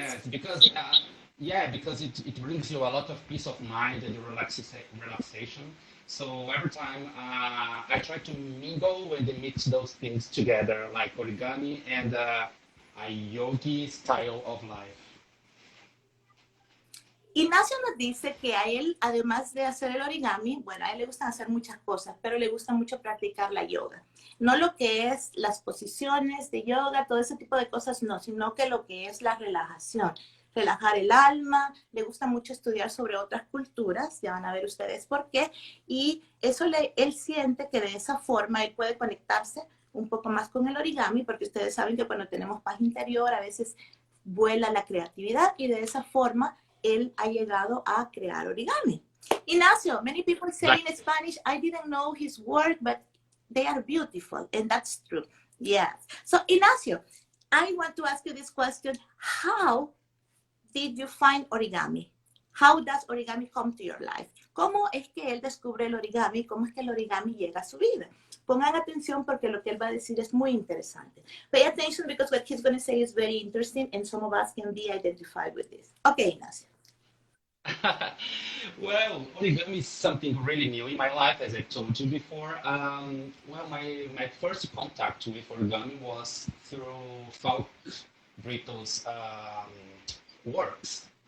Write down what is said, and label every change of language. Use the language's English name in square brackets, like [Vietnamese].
[English] yes, because because it brings you a lot of peace of mind and relaxation. So every time I try to mingle and mix those things together, like origami and a yogi style of life. [Spanish] Ignacio nos dice que a él, además de hacer el origami, bueno, a él le gustan hacer muchas cosas, pero le gusta mucho practicar la yoga. No lo que es las posiciones de yoga, todo ese tipo de cosas, no, sino que lo que es la relajación, relajar el alma, le gusta mucho estudiar sobre otras culturas, ya van a ver ustedes por qué, y eso él siente que de esa forma él puede conectarse un poco más con el origami, porque ustedes saben que cuando tenemos paz interior a veces vuela la creatividad y de esa forma él ha llegado a crear origami. [English] Ignacio, many people say in Spanish, I didn't know his work, but they are beautiful, and that's true. Yes. So, Ignacio, I want to ask you this question. How did you find origami? How does origami come to your life? [Spanish] ¿Cómo es que él descubre el origami? ¿Cómo es que el origami llega a su vida? Pongan atención porque lo que él va a decir es muy interesante. [English] Pay attention because what he's going to say is very interesting and some of us can be identified with this. Okay, Ignacio. Well, origami is something really new in my life, as I told you before. Well, my first contact with origami was through Falk Brito's works.